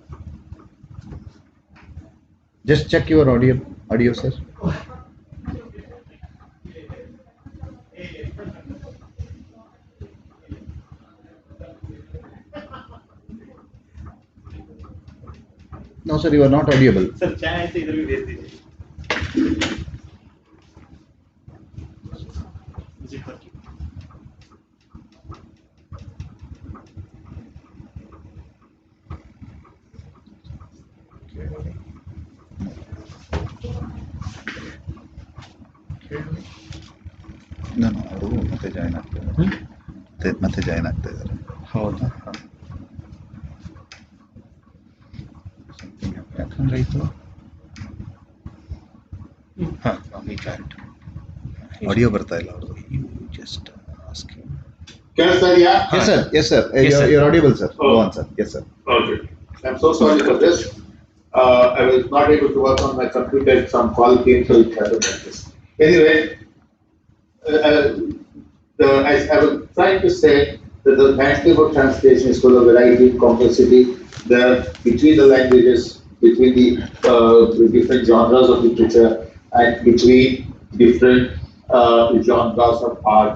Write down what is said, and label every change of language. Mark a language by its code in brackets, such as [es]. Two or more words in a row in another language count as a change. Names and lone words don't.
[en] Just check your audio, sir. No, sir, you are not audible. [hi] सर चाहे तो इधर भी भेज दीजिए Zipper की. [kn] No, ಅವರು ಮತ್ತೆ ಜಾಯ್ನ್ ಆಗ್ತಾರೆ ಮತ್ತೆ ಜಾಯ್ನ್ ಆಗ್ತಾ ಇದ್ದಾರೆ ಹೌದಾ ಯಾಕಂದ್ರೆ ಇದು ಆಡಿಯೋ ಬರ್ತಾ ಇಲ್ಲ ಅವ್ರದ್ದು. [en] Can I say yeah? Yes, sir. Yes, sir. Yes, sir. You're audible, sir. Oh. Go on, sir. Yes, sir. Okay. I'm so sorry for this. I was not able to work on my computer. Some call came, so it happened like this. Anyway, I was trying to say that the landscape of translation is full of variety, complexity, between the languages, between the different genres of literature, and between different genres of art.